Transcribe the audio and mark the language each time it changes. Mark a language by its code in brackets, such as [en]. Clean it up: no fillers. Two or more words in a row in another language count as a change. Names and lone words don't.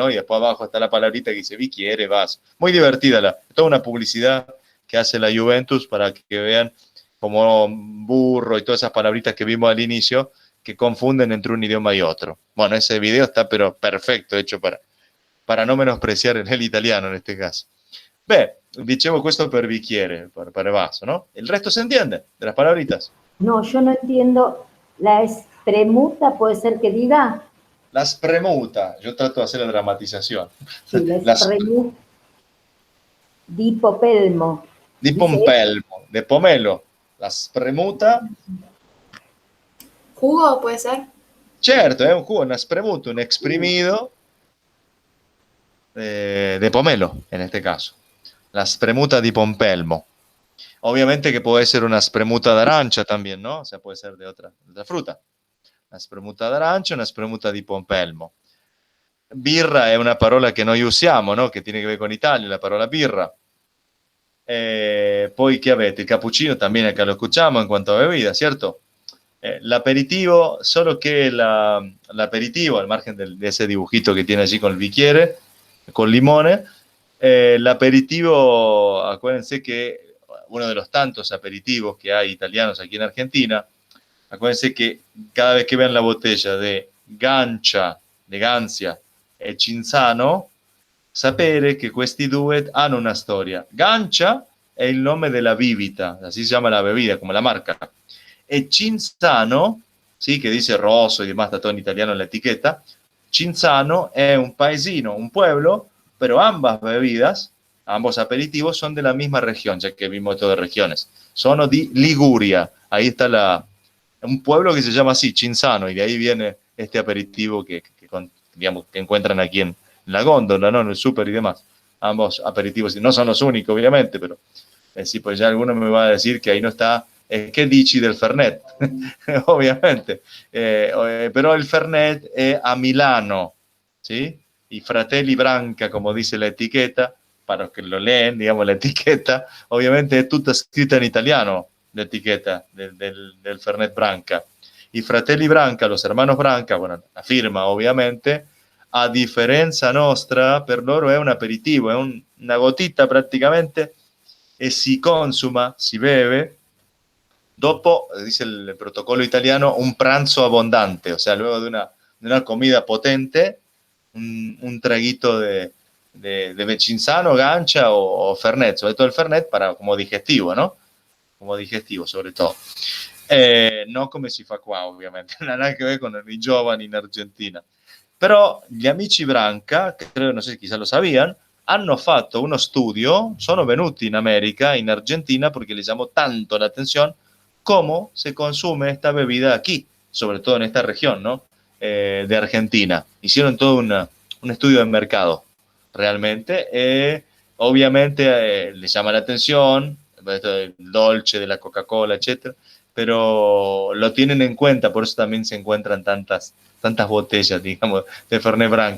[es] Y después abajo está la palabrita que dice, bicchiere, vaso. Muy divertida, toda una publicidad que hace la Juventus para que vean como burro y todas esas palabritas que vimos al inicio que confunden entre un idioma y otro. Bueno, ese video está pero perfecto, hecho para no menospreciar el italiano en este caso. [it] Beh, dicevo questo per bicchiere, per vaso, ¿no? [es] ¿El resto se entiende de las palabritas? No, yo no entiendo. La espremuta puede ser que diga. [it] La spremuta, [es] yo trato de hacer la dramatización. [it] Sí, la spremuta. Di pompelmo. Di pompelmo, [es] de pomelo. [it] La spremuta. [es] ¿Jugo puede ser? [it] Certo, è un [es] jugo, [it] una spremuta, [es] un exprimido de pomelo, en este caso. [it] La spremuta di pompelmo. [es] Obviamente que puede ser [it] una spremuta d'arancia [es] también, ¿no? O sea, puede ser de otra fruta. [it] Una spremuta d'arancia, una spremuta di pompelmo. Birra è una parola che noi usiamo, no? Che tiene che ver con Italia, la parola birra. Poi, ¿qué avete? Il cappuccino [es] también acá lo escuchamos en cuanto a bebida, ¿cierto? L'aperitivo, solo que l'aperitivo, al margen de ese dibujito que tiene allí con el bicchiere, con limone, El aperitivo, acuérdense que uno de los tantos aperitivos que hay italianos aquí en Argentina, acuérdense che cada vez che vean la botella de Gancia, de Gancia e Cinzano, [it] sapere che questi due hanno una storia. Gancia è il nome della bibita, [es] así se llama la bebida, [it] come la marca. [es] E Cinzano, sí, che dice rosso y demás, está todo en italiano en la etiqueta. [it] Cinzano è un paesino, [es] un pueblo, pero ambas bebidas, ambos aperitivos son de la misma región, ya que vimos todas regiones. [it] Sono di Liguria, [es] ahí está un pueblo que se llama así, Cinzano, y de ahí viene este aperitivo digamos, que encuentran aquí en la góndola, ¿no? En el súper y demás. Ambos aperitivos, no son los únicos, obviamente, pero sí, pues ya alguno me va a decir que ahí no está, ¿qué dici del Fernet? Obviamente. Pero el Fernet es a Milano, ¿sí? Y Fratelli Branca, como dice la etiqueta, para los que lo leen, digamos, la etiqueta, obviamente es tutta escrita en italiano, la etiqueta del Fernet Branca. Y Fratelli Branca, los hermanos Branca, bueno, la firma [it] ovviamente, a differenza nostra, per loro è un aperitivo, è una gotita praticamente, e si consuma, si beve, dopo, [es] dice el protocolo italiano, un pranzo abundante, o sea, luego de una comida potente, un traguito de Cinzano, Gancia o Fernet, sobre todo el Fernet para como digestivo, ¿no? Como digestivo, sobre todo. [it] No come si fa qua, ovviamente, non ha nada che vedere con i giovani in Argentina. Però gli amici Branca, che credo, non so se chissà lo sabían, hanno fatto uno studio, sono venuti in América, in Argentina, [es] porque les llamó tanto la atención cómo se consume esta bebida aquí, sobre todo en esta región, ¿no? De Argentina. Hicieron todo un estudio de mercado, realmente. Obviamente les llama la atención, el dolce de la Coca-Cola, etcétera, pero lo tienen en cuenta, por eso también se encuentran tantas botellas, digamos, de Fernet Branca.